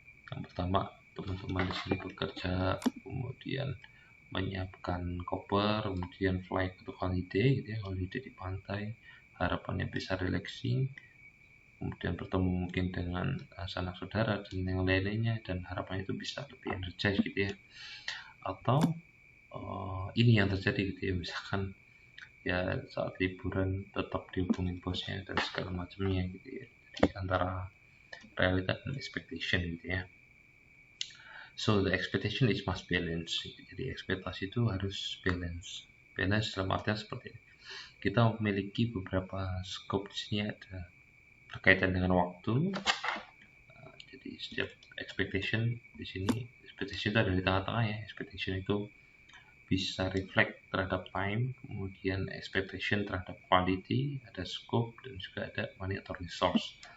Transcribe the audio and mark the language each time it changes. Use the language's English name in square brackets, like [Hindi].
[Indonesian] Yang pertama, teman-teman di sini bekerja, kemudian menyiapkan koper, kemudian flight untuk holiday gitu ya, holiday di pantai, harapannya bisa relaxing, kemudian bertemu mungkin dengan sanak saudara dan yang lain-lainnya, dan harapannya itu bisa lebih energize gitu ya. Atau ini yang terjadi gitu ya, misalkan ya saat liburan tetap dihubungin bosnya dan segala macamnya gitu ya. Jadi antara realita dan expectation gitu ya. [English] So the expectation is must balance. [Indonesian] Jadi ekspektasi itu harus balance. Balance dalam artian seperti ini. Kita memiliki beberapa scope di sini ada berkaitan dengan waktu. Jadi setiap expectation di sini, expectation itu ada di tengah-tengah ya. Expectation itu bisa reflect terhadap time, kemudian expectation terhadap quality, ada scope, dan juga ada money atau resource.